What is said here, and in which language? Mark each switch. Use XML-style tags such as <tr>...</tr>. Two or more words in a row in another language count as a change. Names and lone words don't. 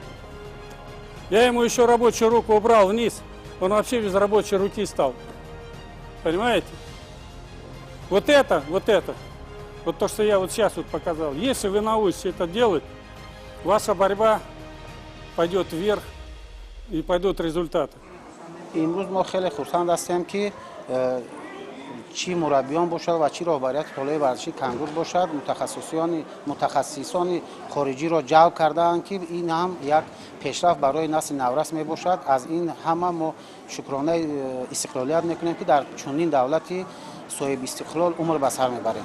<ru>Я ему еще рабочую руку убрал вниз. Он вообще без рабочей руки стал. Понимаете? Вот то, что я вот сейчас вот показал. Если вы научитесь это делать, ваша борьба пойдет вверх и пойдут результаты.</ru> <tg>имрӯз мо хеле хурсанд ҳастем ки чӣ мураббиён бошад ва чӣ роҳбарияти толори варзиши Кангур бошад, мутахассисони хориҷиро ҷалб кардаанд ки ин ҳам як пешрафт барои насли наврас мебошад. Аз ин ҳама мо шукронаи истиқлолият мекунем ки дар чунин давлати соҳиби истиқлол умр ба сар мебарем.</tg>